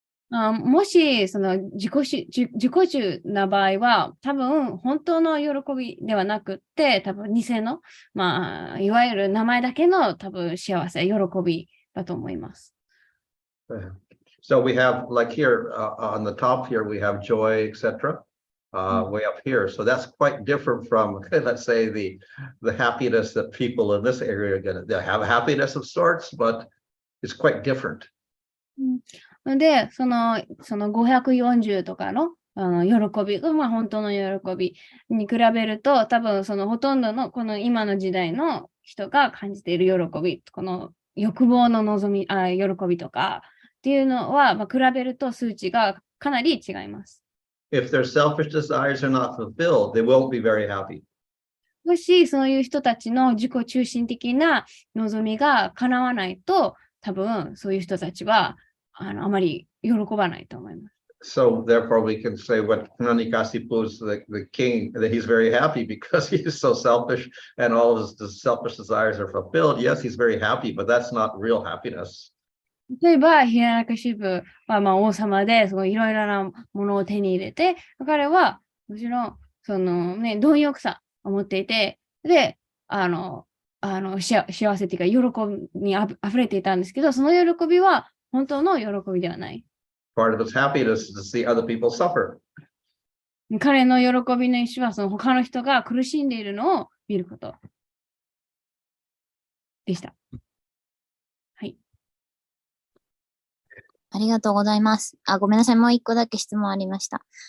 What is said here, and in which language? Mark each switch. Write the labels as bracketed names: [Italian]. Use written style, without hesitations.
[Japanese] もし自己中な場合は、多分本当の喜びではなくって、多分偽の、いわゆる名前だけの多分幸せ、喜びだと思います。 [English] So we have like here on the top here, we have joy, etc. Way up here. So that's quite different from, let's say, the happiness that people in this area are going to have happiness of sorts, but it's quite different. [Japanese] で、その540とかの、喜びが、本当の喜びに比べると、多分ほとんどのこの今の時代の人が感じている喜び、この欲望の望み、喜びとかっていうのは、比べると数値がかなり違います。 [English] If their selfish desires are not fulfilled, they won't be very happy. [Japanese] もしそういう人たちの自己中心的な望みが叶わないと、多分そういう人たちはあまり喜ばないと思います。 [English] So therefore we can say what Nanikasipu is the king, that he's very happy because he is so selfish and all of his selfish desires are fulfilled. Yes, he's very happy, but that's not real happiness. [Japanese] 例えば、ヒラナカシブは王様で、いろいろなものを手に入れて、彼はもちろん、貪欲さを持っていて、で、幸せっていうか、喜びにあふれていたんですけど、その喜びは本当の喜びではない。 [English] Part of his happiness is to see other people suffer. [Japanese] 彼の喜びの一種は、他の人が苦しんでいるのを見ることでした。はい。ありがとうございます。ごめんなさい。もう一個だけ質問ありました。